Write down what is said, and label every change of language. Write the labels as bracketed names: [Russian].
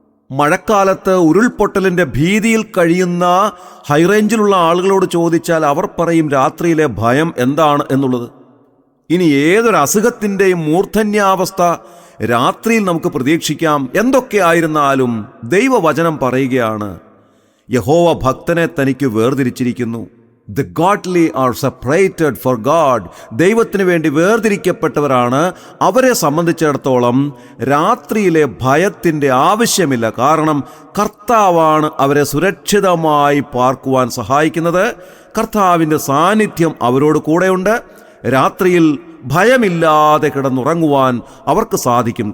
[Malayalam] മഴക്കാലത്ത് ഉരുൾപൊട്ടലിൻ്റെ ഭീതിയിൽ കഴിയുന്ന ഹൈറേഞ്ചിലുള്ള ആളുകളോട് ചോദിച്ചാൽ അവർ പറയും രാത്രിയിലെ ഭയം എന്താണ് എന്നുള്ളത്. ഇനി ഏതൊരു അസുഖത്തിൻ്റെയും മൂർധന്യാവസ്ഥ രാത്രിയിൽ നമുക്ക് പ്രതീക്ഷിക്കാം. എന്തൊക്കെ ആയിരുന്നാലും ദൈവവചനം പറയുകയാണ്, യഹോവ ഭക്തനെ തനിക്ക് വേർതിരിച്ചിരിക്കുന്നു. [English] The godly are separated for God. [Malayalam] ദൈവത്തിന് വേണ്ടി വേർതിരിക്കപ്പെട്ടവരാണ്. അവരെ സംബന്ധിച്ചിടത്തോളം രാത്രിയിലെ ഭയത്തിൻ്റെ ആവശ്യമില്ല. കാരണം കർത്താവാണ് അവരെ സുരക്ഷിതമായി പാർക്കുവാൻ സഹായിക്കുന്നത്. കർത്താവിൻ്റെ സാന്നിധ്യം അവരോട് കൂടെയുണ്ട്. രാത്രിയിൽ ഭയമില്ലാതെ കിടന്നുറങ്ങുവാൻ അവർക്ക് സാധിക്കും.